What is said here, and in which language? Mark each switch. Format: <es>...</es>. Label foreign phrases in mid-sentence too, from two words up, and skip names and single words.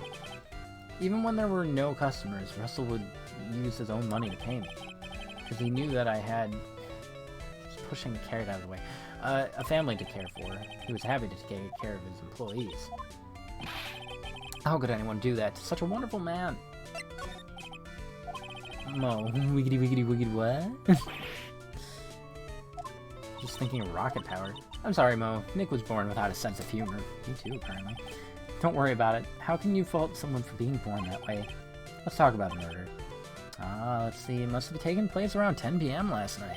<en>Even when there were no customers, Russell would use his own money to pay me. Because he knew that I had... Just pushing the carrot out of the way. A family to care for. He was happy to take care of his employees. How could anyone do that to such a wonderful man? Mo, wiggity wiggity wiggity what? Just thinking of rocket power. I'm sorry, Mo. Nick was born without a sense of humor. Me too, apparently. Don't worry about it. How can you fault someone for being born that way? Let's talk about the murder. Let's see. It must have taken place around 10 p.m. last night.</en>